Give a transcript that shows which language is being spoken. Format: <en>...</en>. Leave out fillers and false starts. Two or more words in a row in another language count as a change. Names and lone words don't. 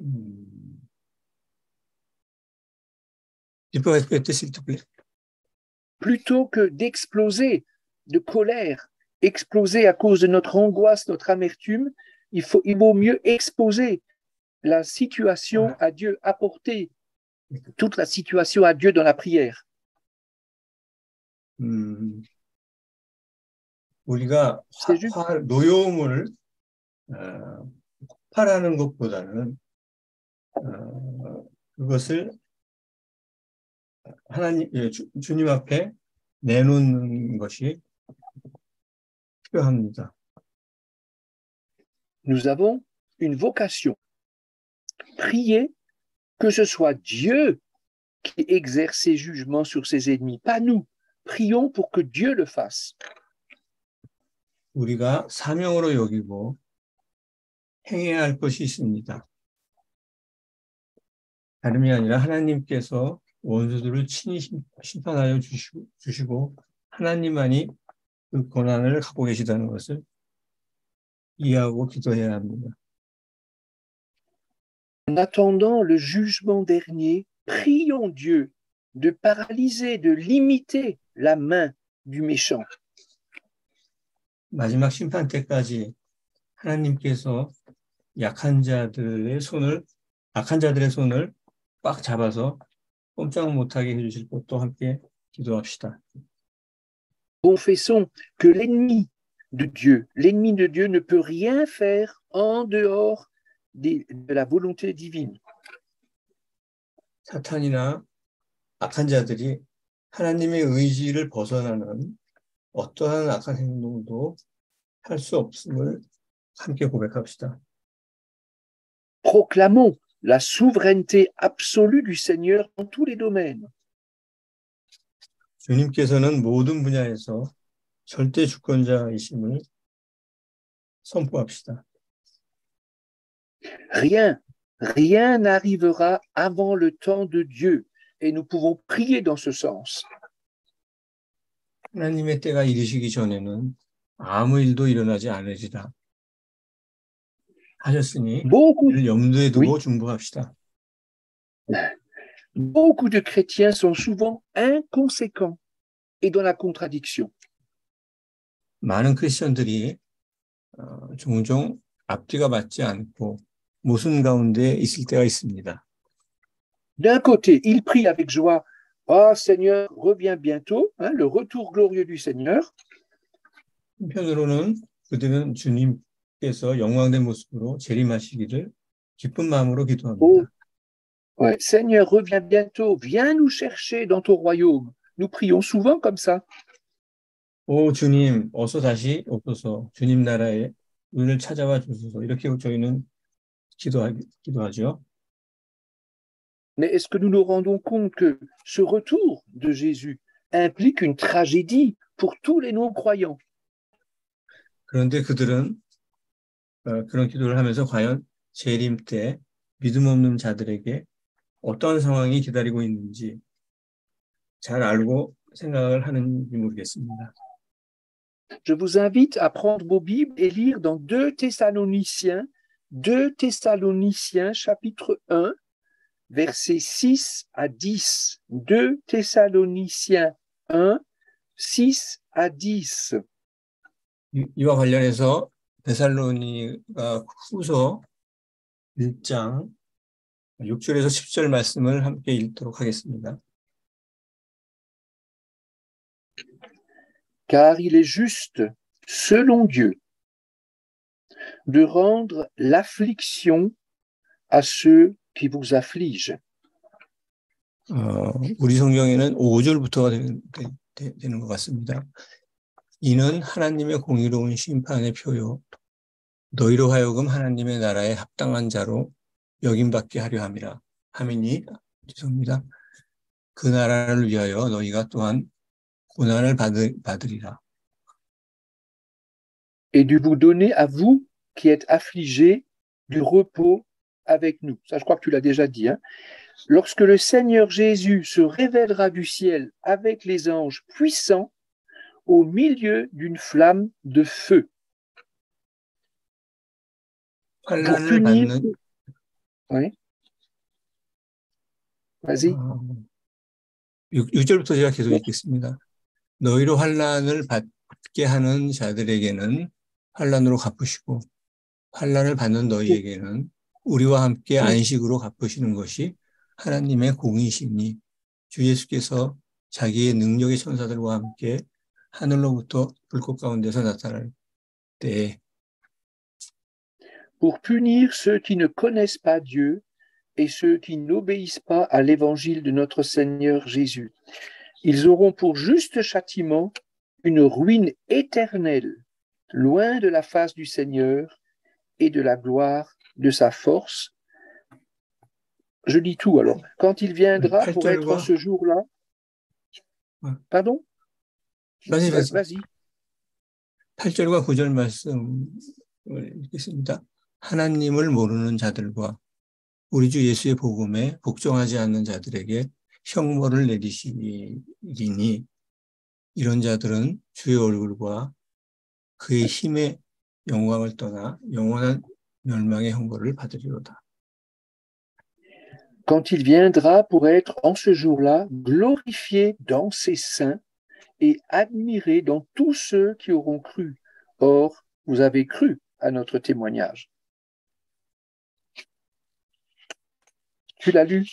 <fr>Tu peux répéter s'il te plaît? plutôt que d'exploser de colère, exploser à cause de notre angoisse, notre amertume, il vaut mieux exposer la situation à Dieu, apporter toute la situation à Dieu dans la prière.</fr> <ko>우리가 노여움을 폭발하는 것보다는 그것을 하나님, 주님 앞에 내놓는 것이 필요합니다.</ko> <fr>Nous avons une vocation. Prier que ce soit Dieu qui exerce ses jugements sur ses ennemis, pas nous. Prions pour que Dieu le fasse.</fr> <ko>우리가 사명으로 여기고 행해야 할 것이 있습니다. 다름이 아니라 하나님께서 원수들을 친히 심판하여 주시고 하나님만이 그 고난을 갖고 계시다는 것을 이해하고 기도해야 합니다.</ko> <fr>En attendant le jugement dernier, prions Dieu de paralyser, de limiter la main du méchant.</fr> <ko>마지막 심판 때까지 하나님께서 악한 자들의 손을 꽉 잡아서 꼼짝 못하게 해주실 것도 함께 기도합시다.</ko> <fr>Confessons que l'ennemi de Dieu ne peut rien faire en dehors de la volonté divine.</fr> <ko>사탄이나 악한 자들이 하나님의 의지를 벗어나는 어떠한 악한 행동도 할 수 없음을 함께 고백합시다.</ko> <fr>Proclamons la souveraineté absolue du Seigneur dans tous les domaines.</fr> <ko>주님께서는 모든 분야에서 절대 주권자이심을 선포합시다.</ko> <fr>Rien n'arrivera avant le temps de Dieu et nous pouvons prier dans ce sens.</fr> <ko>하나님의 때가 이르시기 전에는 아무 일도 일어나지 않으리라 하셨으니 이를 염두에 두고 중보합시다.</ko> <fr>Beaucoup de chrétiens sont souvent inconséquents et dans la contradiction.</fr> <ko>많은 크리스천들이 종종 앞뒤가 맞지 않고 모순 가운데 있을 때가 있습니다.</ko> <fr>D'un côté, ils prient avec joie, « Ah, Seigneur, reviens bientôt, hein, le retour glorieux du Seigneur. »</fr> <ko>한편으로는 그들은 주님께서 영광된 모습으로 재림하시기를 기쁜 마음으로 기도합니다.</ko> <fr>Oh, ouais, Seigneur, reviens bientôt, viens nous chercher dans ton royaume. Nous prions souvent comme ça.</fr> <ko>오 주님, 어서 다시 오소서. 주님 나라에 우리를 찾아와 주소서. 이렇게 저희는 기도하죠.</ko> <fr>Mais est-ce que nous nous rendons compte que ce retour de Jésus implique une tragédie pour tous les non-croyants?</fr> <ko>그런데 그들은 그런 기도를 하면서 과연 재림 때 믿음 없는 자들에게 어떤 상황이 기다리고 있는지 잘 알고 생각을 하는지 모르겠습니다.</ko> <fr>Je vous invite à prendre vos Bibles et lire dans 2 Thessaloniciens chapitre 1, versets 6 à 10. 2 Thessaloniciens 1, 6 à 10.</fr> <ko>이와 관련해서 데살로니가 후서 1장 6절에서 10절 말씀을 함께 읽도록 하겠습니다.</ko> <fr>Car il est juste, selon Dieu, de rendre l'affliction à ceux qui vous affligent.</fr> <ko>우리 성경에는 5절부터가 되는 것 같습니다. 이는 하나님의 공의로운 심판의 표요 너희로 하여금 하나님의 나라에 합당한 자로 여김받게 하려 함이니 죄송합니다. 그 나라를 위하여 너희가 또한 고난을 받으리라.</ko> <fr>Et de vous donner à vous qui êtes affligés du repos avec nous. Ça, je crois que tu l'as déjà dit. Hein. Lorsque le Seigneur Jésus se révélera du ciel avec les anges puissants au milieu d'une flamme de feu. Pour punir... Oui. Vas-y.</fr> <ko>6절부터 제가 계속 읽겠습니다. 너희로 환난을 받게 하는 자들에게는 환난으로 갚으시고 환난을 받는 너희에게는 우리와 함께 안식으로 갚으시는 것이 하나님의 공의시니 주 예수께서 자기의 능력의 천사들과 함께 하늘로부터 불꽃 가운데서 나타날 때에</ko> <fr>pour punir ceux qui ne connaissent pas Dieu et ceux qui n'obéissent pas à l'évangile de notre Seigneur Jésus. Ils auront pour juste châtiment une ruine éternelle, loin de la face du Seigneur et de la gloire de sa force. Je dis tout alors. Quand il viendra pour être en ce jour-là. Pardon? Vas-y.</fr> <ko>8절과 9절 말씀을 읽겠습니다. 하나님을 모르는 자들과 우리 주 예수의 복음에 복종하지 않는 자들에게 형벌을 내리시리니 이런 자들은 주의 얼굴과 그의 힘의 영광을 떠나 영원한 멸망의 형벌을 받으리로다.</ko> <fr>Quand il viendra pour être en ce jour-là glorifié dans ses saints et admiré dans tous ceux qui auront cru. Or, vous avez cru à notre témoignage. Tu l'as lu?</fr>